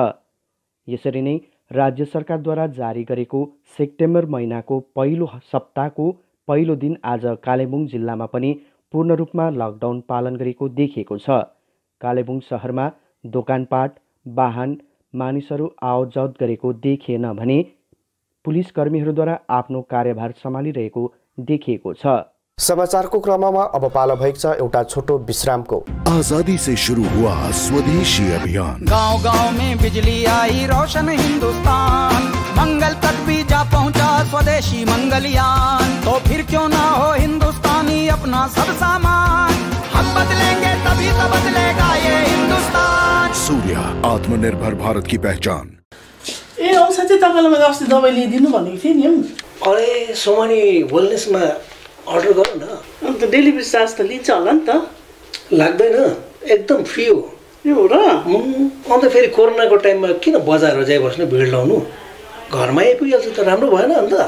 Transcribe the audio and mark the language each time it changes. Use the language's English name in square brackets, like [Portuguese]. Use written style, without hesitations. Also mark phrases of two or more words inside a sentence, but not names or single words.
[Nepali] यसरी नै राज्य सरकारद्वारा जारी गरेको सेप्टेम्बर महिनाको पहिलो सप्ताहको पहिलो दिन आज कालेबुङ जिल्लामा पनि पूर्ण रूपमा लकडाउन पालन गरेको देखिएको छ। कालेबुङ शहरमा दोकानपाट, वाहन, मानिसहरू आवतजावत गरेको देखिएन भने पुलिस कर्मीहरूद्वारा आफ्नो कार्यभार सम्हालिरहेको देखिएको छ। समाचारको क्रममा अब पालो भएको छ एउटा छोटो विश्रामको। [Hindi] आजादी से शुरू हुआ स्वदेशी अभियान, गांव गांव में बिजली आई, रोशन हिंदुस्तान, मंगल तक भी जा पहुंचा स्वदेशी मंगलयान। तो फिर क्यों ना हो हिंदुस्तानी अपना सब सामान, हम बदलेंगे तभी तो बदलेगा ये हिंदुस्तान। सूर्य, आत्मनिर्भर भारत की पहचान। [Nepali] ए औषधि तपाईँलाई मैले अस्ति दबाई ल्याइदिनु भनेको थिएँ नि। अरे सोमानी वेलनेसमा अर्डर गर न। अन्त [English] delivery charge [Nepali] त लिन्छ होला नि त? लाग्दैन, एकदम फ्री हो। यो र अन्त फेरि कोरोनाको टाइममा किन बजार जाइबस्नु, भिड लाउनु, घरमा आइपुगिहाल्छ त राम्रो भएन अन्त?